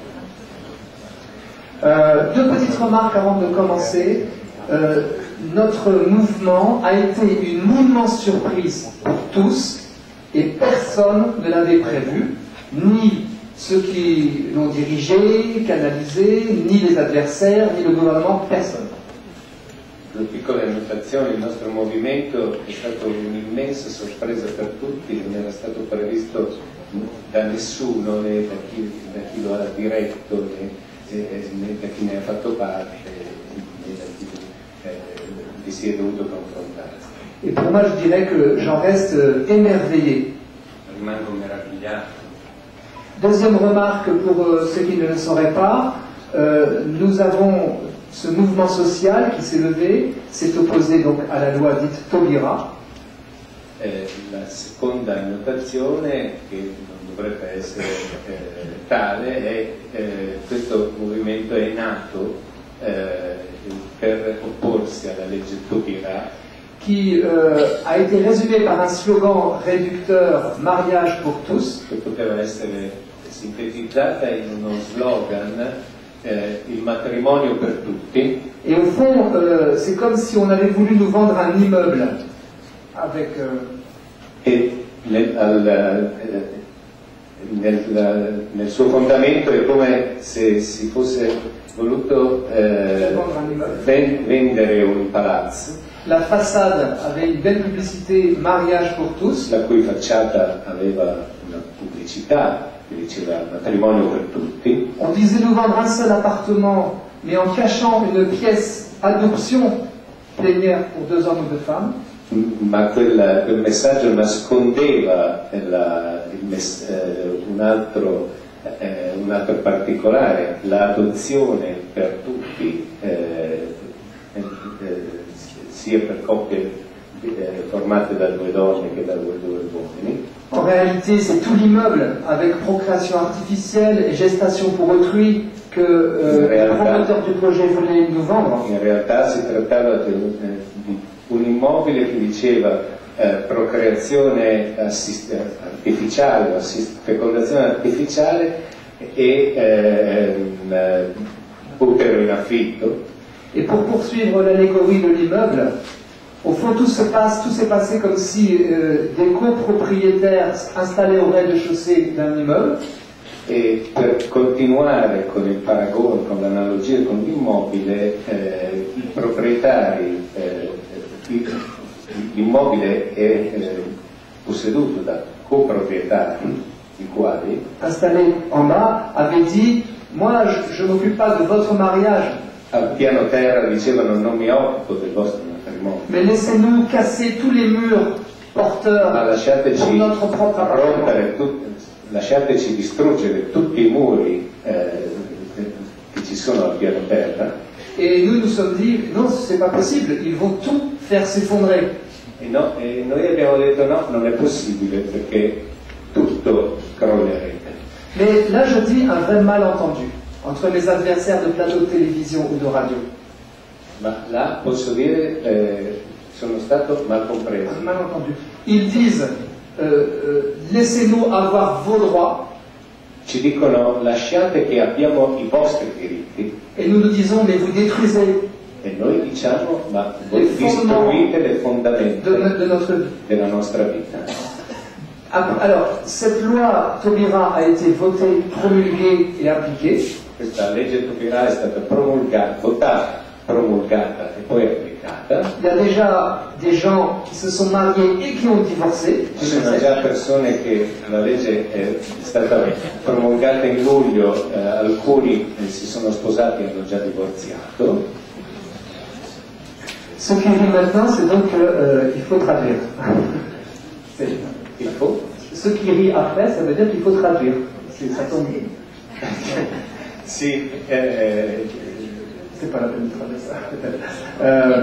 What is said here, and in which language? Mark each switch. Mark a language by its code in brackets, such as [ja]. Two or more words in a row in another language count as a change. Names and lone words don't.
[fr] Deux petites remarques avant de commencer. Notre mouvement a été une immense surprise pour tous et personne ne l'avait prévu, ni ceux qui l'ont dirigé, canalisé, ni les adversaires, ni le gouvernement, personne. [it] Una piccola annotazione, il nostro movimento è stato un'immensa sorpresa per tutti, non era stato previsto da nessuno, né da chi lo ha diretto, né da chi ne ha fatto parte, né da chi vi si è dovuto confrontare. [fr] Et pour moi, je dirais que j'en reste émerveillé. [it] Rimango meravigliato. [fr] Deuxième remarque pour ceux qui ne le sauraient pas, nous avons ce mouvement social qui s'est levé, s'est opposé donc à la loi dite Taubira. [it] La seconda annotazione, che non dovrebbe essere tale, è questo movimento è nato per opporsi alla legge Taubira, [fr] qui a été résumé par un slogan réducteur « Mariage pour tous ». [it] che poteva essere sintetizzata in uno slogan il matrimonio per tutti. [fr] Et au fond, c'est comme si on avait voulu nous vendre un immeuble avec... [it] E nel suo fondamento è come se si fosse voluto vendere un palazzo. [fr] La façade avait une belle publicité mariage pour tous. [it] La cui facciata aveva una pubblicità che diceva matrimonio per tutti. [fr] On disait nous vendre un seul appartement, mais en cachant une pièce adoption plénière pour 2 hommes ou 2 femmes. [it] Ma quel messaggio nascondeva un altro particolare, l'adozione per tutti, sia per coppie formate da 2 donne che da 2 uomini. [fr] En réalité, c'est tout l'immeuble avec procréation artificielle et gestation pour autrui que le promoteur du projet voulait nous vendre. [it] In realtà si trattava di un immobile che diceva procreazione artificiale, fecondazione artificiale e utero in affitto. [fr] Et pour poursuivre l'allégorie de l'immeuble, au fond tout s'est passé comme si des copropriétaires installés au rez-de-chaussée d'un immeuble. [it] E per continuare con il paragone, con l'analogia con l'immobile, i proprietari, l'immobile è posseduto da coproprietari, i quali, [fr] installés en bas, avaient dit « Moi, je ne m'occupe pas de votre mariage, [it] al piano terra dicevano non mi occupo del vostro matrimonio, [fr] mais laissez-nous casser tous les murs porteurs [it] ma [fr] pour [it] lasciateci [fr] notre propre appartement. [it] rompere lasciateci distruggere tutti i muri che ci sono al piano terra». [fr] Et nous nous sommes dit « Non, ce n'est pas possible, ils vont tout faire s'effondrer. » [it] E noi abbiamo detto no, non è possibile perché tutto crollerebbe. [fr] Mais là, je dis un vrai malentendu entre mes adversaires de plateau de télévision ou de radio. [it] Ma là posso dire sono stato mal compreso. [fr] Un malentendu. Ils disent laissez-nous avoir vos droits, [it] Ci dicono lasciate che abbiamo i vostri diritti [fr] et nous nous disons mais vous détruisez [it] e noi diciamo ma voi [fr] Les fondements [it] distruite le fondamenta [fr] de notre vie. [it] della nostra vita. [fr] Alors, cette loi Taubira a été votée, promulguée et appliquée. [it] Questa legge Taubira è stata votata, promulgata e poi applicata. [fr] Il y a déjà des gens qui se sont mariés et qui ont divorcé. [it] Ci sono già persone che la legge è stata promulgata in luglio, alcuni si sono sposati e hanno già divorziato. [fr] Ce qui arrive maintenant, c'est donc qu'il faut traduire. Il faut? Ce qui rit après, ça veut dire qu'il faut traduire. Ça tombe. [it] Sì, [fr] C'est pas la peine de traduire ça.